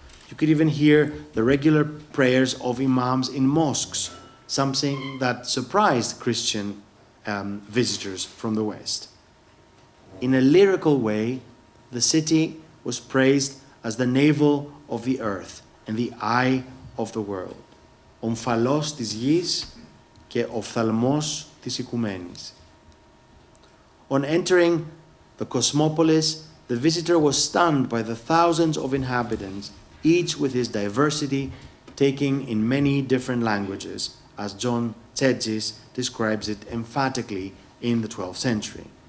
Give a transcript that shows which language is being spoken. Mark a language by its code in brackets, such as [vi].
[en] You could even hear the regular prayers of imams in mosques, something that surprised Christian visitors from the West. In a lyrical way, the city was praised as the navel of the earth and the eye of the world. [el] Ομφαλός της γης και οφθαλμός της οικουμένης. [en] On entering the cosmopolis, the visitor was stunned by the thousands of inhabitants, each with his diversity, taking in many different languages, as John Tsedgis describes it emphatically in the 12th century.